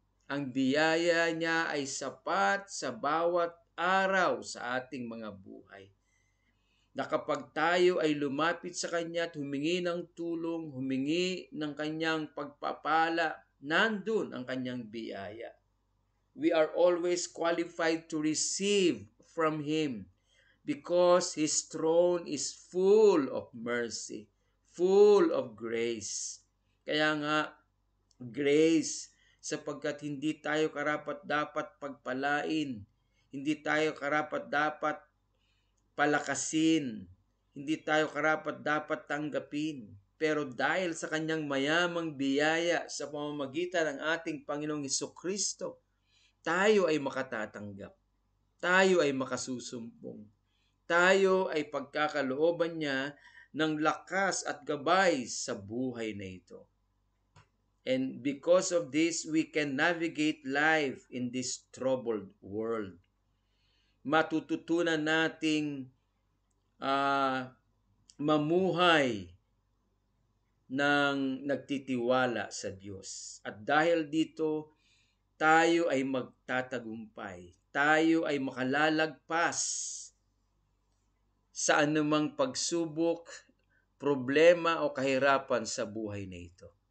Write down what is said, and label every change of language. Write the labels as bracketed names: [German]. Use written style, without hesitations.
[Filipino] Ang biyaya niya ay sapat sa bawat araw sa ating mga buhay. Na kapag tayo ay lumapit sa Kanya at humingi ng tulong, humingi ng Kanyang pagpapala, nandun ang Kanyang biyaya. [English] We are always qualified to receive from Him because His throne is full of mercy, full of grace. [Filipino] Kaya nga, Grace, sapagkat hindi tayo karapat-dapat pagpalain, hindi tayo karapat-dapat palakasin, hindi tayo karapat-dapat tanggapin. Pero dahil sa kanyang mayamang biyaya sa pamamagitan ng ating Panginoong Hesukristo, tayo ay makatatanggap. Tayo ay makasusumpong. Tayo ay pagkakalooban niya ng lakas at gabay sa buhay na ito. [English] And because of this, we can navigate life in this troubled world. [Filipino] Matututunan nating mamuhay ng nagtitiwala sa Diyos. At dahil dito, tayo ay magtatagumpay. Tayo ay makalalagpas sa anumang pagsubok, problema o kahirapan sa buhay na ito.